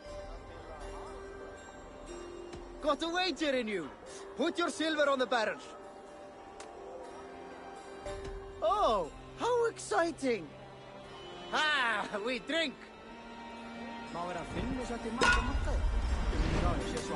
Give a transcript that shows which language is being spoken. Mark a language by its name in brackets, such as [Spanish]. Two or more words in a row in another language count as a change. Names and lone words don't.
[English] Got a wager in you. Put your silver on the barrel. Oh, how exciting. Ah, we drink. [Icelandic] Má vera að finna svo til markaði. Já, ég sé svo.